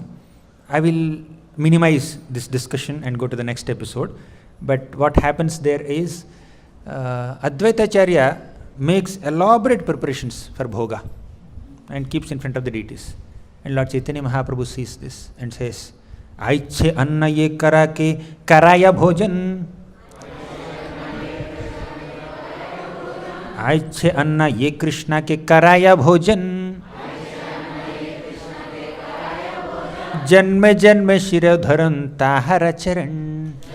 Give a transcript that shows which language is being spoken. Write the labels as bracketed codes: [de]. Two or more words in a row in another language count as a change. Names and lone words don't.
[en] I will minimize this discussion and go to the next episode. But what happens there is Advaita Acharya makes elaborate preparations for bhoga and keeps in front of the deities. And Lord Chaitanya Mahaprabhu sees this and says, [bn] ঐছে অন্ন যে করা কে করায় ভোজন. ঐছে অন্ন যে কৃষ্ণ কে করায় ভোজন. জন্মে জন্মে শিরা ধারণ তাহার চরণ.